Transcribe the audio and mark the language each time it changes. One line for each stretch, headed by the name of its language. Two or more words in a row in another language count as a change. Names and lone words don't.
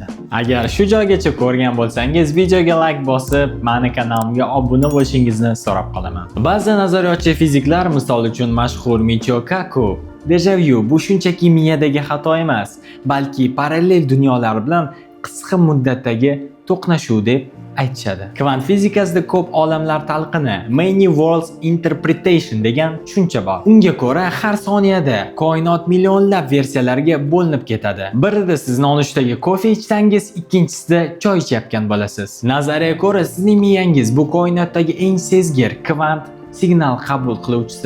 Uzbek: Agar shu joygacha ko'rgan bo'lsangiz, videoga like bosib, meni kanalimga obuna bo'lishingizni so'rab qolaman. Ba'zi nazariyotchi fiziklar, misol uchun mashhur Michio Kaku, deja-vu bu shunchaki miyadagi xato emas, balki parallel dunyolar bilan qisqa muddatdagi to'qnashuv deb aytishadi. Kvant fizikasida ko'p olamlar talqini,
English: many worlds interpretation
Uzbek: degan tushuncha bor. Unga ko'ra har soniyada koinot millionlab versiyalarga bo'linib ketadi. Birida siz nonushtaga kofe ichsangiz, ikkinchisida choy ichayotgan bo'lasiz. Nazariyaga ko'ra sizning miyangiz bu koinotdagi eng sezgir kvant signal qabul qiluvchisi.